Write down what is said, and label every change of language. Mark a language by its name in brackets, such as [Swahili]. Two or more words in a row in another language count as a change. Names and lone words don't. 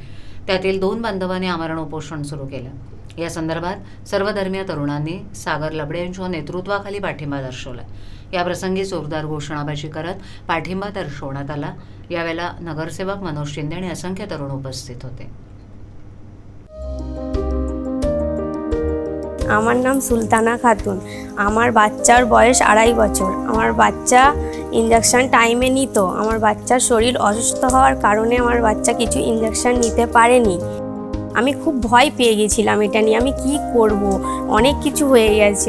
[Marathi] त्यातील 2 बांधवांनी आमरण उपोषण सुरू केलं. या संदर्भात सर्वधर्मीय तरुणांनी सागर लबडे यांच्या नेतृत्वाखाली पाठिंबा दर्शवला. याप्रसंगी जोरदार घोषणाबाजी करत पाठिंबा दर्शवण्यात आला. यावेळेला नगरसेवक मनोज शिंदे आणि असंख्य तरुण उपस्थित होते. [Bangla] আমার নাম সুলতানা খাতুন। আমার বাচ্চার বয়স 2.5 বছর। আমার বাচ্চা [English] injection time [Bangla] নিত। আমার বাচ্চার শরীর অসুস্থ হওয়ার কারণে আমার বাচ্চা কিছু ইনজেকশন নিতে পারেনি। আমি খুব ভয় পেয়ে গেছিলাম এটা নিয়ে, আমি কি করব, অনেক কিছু হয়ে গেছে।